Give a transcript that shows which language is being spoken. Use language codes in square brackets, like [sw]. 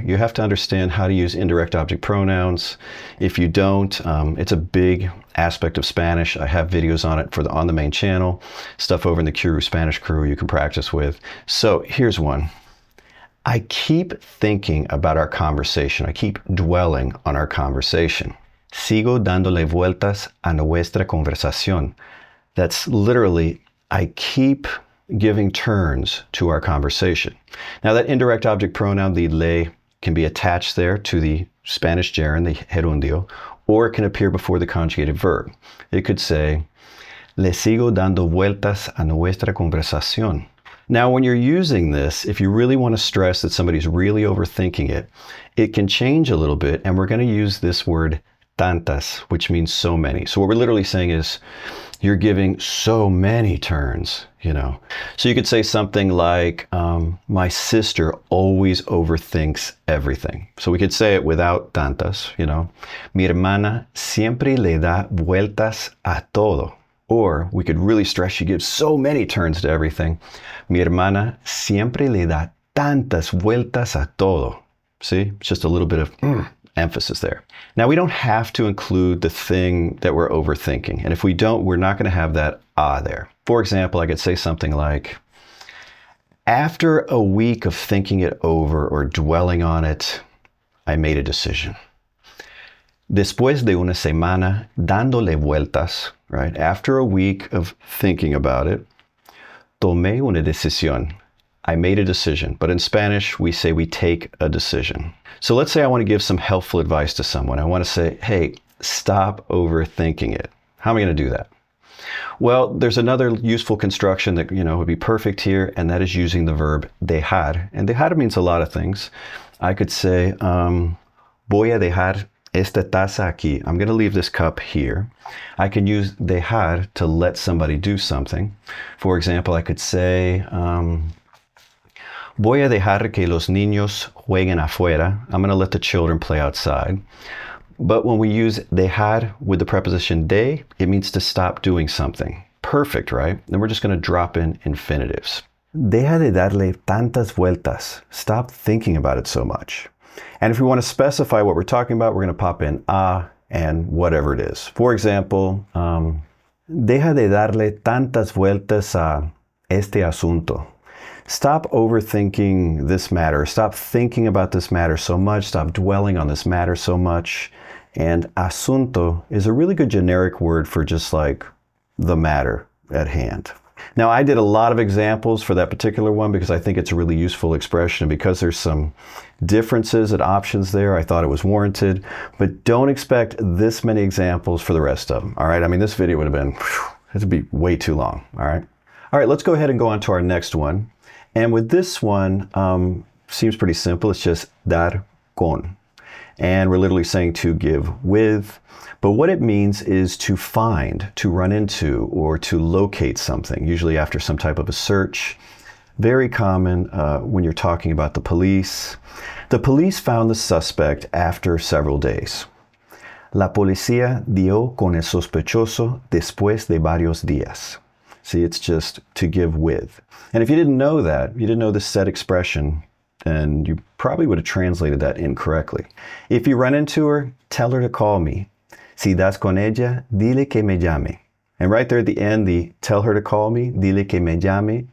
[en] You have to understand how to use indirect object pronouns. If you don't, it's a big aspect of Spanish. I have videos on it on the main channel, stuff over in the Qroo Spanish Crew you can practice with. So here's one. I keep thinking about our conversation. I keep dwelling on our conversation. [es] Sigo dándole vueltas a nuestra conversación. [en] That's literally, I keep giving turns to our conversation. Now that indirect object pronoun, the le, can be attached there to the Spanish gerund, the gerundio, or it can appear before the conjugated verb. It could say, [es] le sigo dando vueltas a nuestra conversación. [en] Now, when you're using this, if you really want to stress that somebody's really overthinking it, it can change a little bit, and we're going to use this word tantas, which means so many. So what we're literally saying is you're giving so many turns, you know. So you could say something like, my sister always overthinks everything. So we could say it without tantas, you know. [es] Mi hermana siempre le da vueltas a todo. [en] Or we could really stress she gives so many turns to everything. [es] Mi hermana siempre le da tantas vueltas a todo. [en] See, it's just a little bit of emphasis there. Now, we don't have to include the thing that we're overthinking. And if we don't, we're not going to have that there. For example, I could say something like, after a week of thinking it over or dwelling on it, I made a decision. [es] Después de una semana dándole vueltas, right? [en] After a week of thinking about it, [es] tomé una decisión. [en] I made a decision. But in Spanish, we say we take a decision. So let's say I want to give some helpful advice to someone. I want to say, hey, stop overthinking it. How am I going to do that? Well, there's another useful construction that, you know, would be perfect here, and that is using the verb dejar. And dejar means a lot of things. I could say, [es] voy a dejar esta taza aquí. [en] I'm going to leave this cup here. I can use dejar to let somebody do something. For example, I could say, [es] voy a dejar que los niños jueguen afuera. [en] I'm going to let the children play outside. But when we use dejar with the preposition de, it means to stop doing something. Perfect, right? Then we're just going to drop in infinitives. [es] Deja de darle tantas vueltas. [en] Stop thinking about it so much. And if we want to specify what we're talking about, we're going to pop in a and whatever it is. For example, [es] deja de darle tantas vueltas a este asunto. [en] Stop overthinking this matter. Stop thinking about this matter so much. Stop dwelling on this matter so much. And asunto is a really good generic word for just like the matter at hand. Now, I did a lot of examples for that particular one because I think it's a really useful expression. And because there's some differences and options there, I thought it was warranted. But don't expect this many examples for the rest of them. All right. I mean, this video would have been, it'd be way too long. All right. All right. Let's go ahead and go on to our next one. And with this one, seems pretty simple. It's just dar con. And we're literally saying to give with. But what it means is to find, to run into, or to locate something, usually after some type of a search. Very common when you're talking about the police. The police found the suspect after several days. [es] La policía dio con el sospechoso después de varios días. [en] See, it's just to give with. And if you didn't know that, you didn't know this set expression, then you probably would have translated that incorrectly. If you run into her, tell her to call me. [es] Si das con ella, dile que me llame. [en] And right there at the end, the tell her to call me, [es] dile que me llame.